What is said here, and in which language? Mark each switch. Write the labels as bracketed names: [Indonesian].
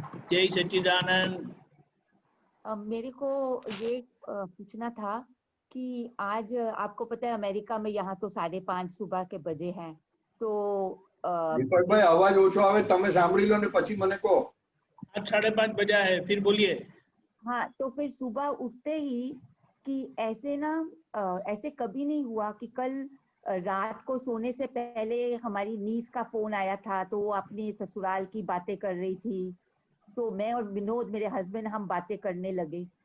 [Hindi] जय सच्चिदानंद। मेरे को ये पूछना था कि आज आपको पता है अमेरिका में यहाँ तो 5:30 सुबह के बजे हैं, तो [Gujarati] દીપકભાઈ અવાજ ઓછો આવે, તમે સાંભળી લો ને પછી મને કહો। [Hindi] आज 5:30 बजा है, फिर बोलिए। हाँ, तो फिर सुबह उठते ही कि ऐसे ना ऐसे कभी नहीं हुआ कि कल रात को सोने से पहले हमारी नीस का फोन आया था, तो वो अपने ससुराल की बातें कर रही थी, तो मैं और विनोद मेरे हस्बैंड हम बातें करने लगे।